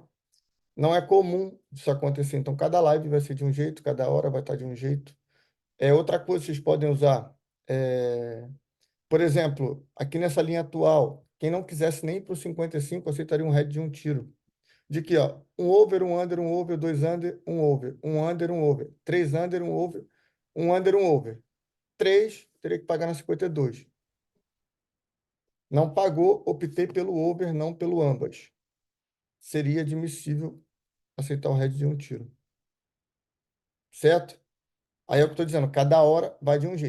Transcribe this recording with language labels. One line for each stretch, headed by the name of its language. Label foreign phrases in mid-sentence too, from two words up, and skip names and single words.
Portuguese: Não é comum isso acontecer. Então, cada live vai ser de um jeito, cada hora vai estar de um jeito. Outra coisa que vocês podem usar, é, por exemplo, aqui nessa linha atual, quem não quisesse nem para o 55 aceitaria um head de um tiro. De que, ó, um over, 2 under, um under, um over, 3 under, um under, um over. Três, teria que pagar na 52. Não pagou, optei pelo over, não pelo ambas. Seria admissível aceitar o head de um tiro. Certo? Aí é o que eu estou dizendo, cada hora vai de um jeito.